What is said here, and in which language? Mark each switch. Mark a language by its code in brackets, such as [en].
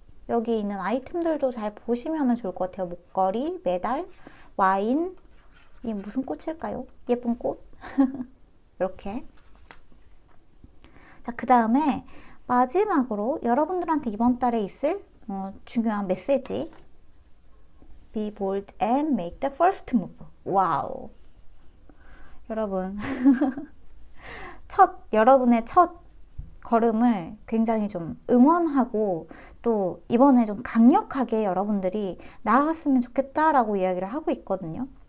[ko] 여기 있는 아이템들도 잘 보시면 좋을 것 같아요. 목걸이, 메달, 와인, 이게 무슨 꽃일까요? 예쁜 꽃? 이렇게. 자, 그 다음에 마지막으로 여러분들한테 이번 달에 있을 중요한 메시지. [en] Be bold and make the first move. 와우. [ko] 여러분, 여러분의 첫 걸음을 굉장히 좀 응원하고 또 이번에 좀 강력하게 여러분들이 나아갔으면 좋겠다라고 이야기를 하고 있거든요.